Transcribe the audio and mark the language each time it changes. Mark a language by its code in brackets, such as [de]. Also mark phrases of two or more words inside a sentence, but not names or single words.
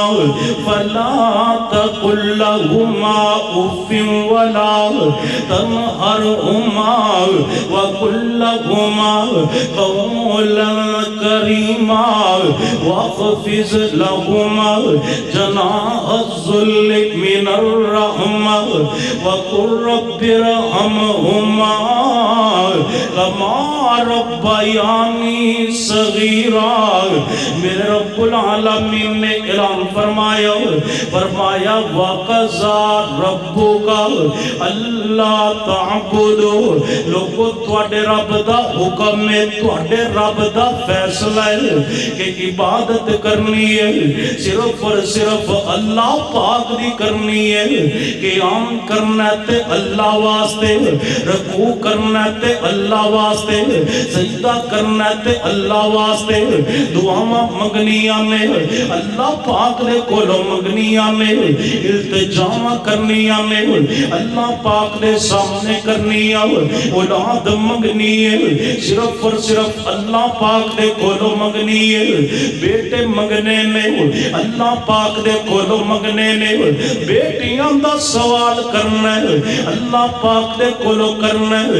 [ar] فلا تقل لهما أف ولا تنهرهما وقل لهما قولا كريما واخفض لهما جناح الذل من الرحمة وقل رب ارحمهما كما ربياني صغيرا. [ur] میرے رب العالمین نے اعلان فرمایا [ar] وَقَضَى رَبُّكَ أَلَّا تَعْبُدُوا. [pa] لوگوں تواڈے رب دا حکم ہے، تواڈے رب دا فیصلہ ہے کہ عبادت کرنی ہے صرف اور صرف اللہ پاک دی کرنی ہے. قیام کرنا ہے تے اللہ واسطے، رکوع کرنا ہے تے اللہ واسطے، سجدہ کرنا ہے تے اللہ واسطے، دعاواں منگنیاں نے اللہ پاک دے کولوں منگنیاں نے، التجاواں کرنیاں نے اللہ پاک دے سامنے کرنیاں، اولاد منگنی ہے صرف اور صرف اللہ پاک دے کولوں منگنی ہے، بیٹے منگنے نے اللہ پاک دے کولوں منگنے نے، بیٹیاں دا سوال کرنا ہے اللہ پاک دے کولوں کرنا ہے.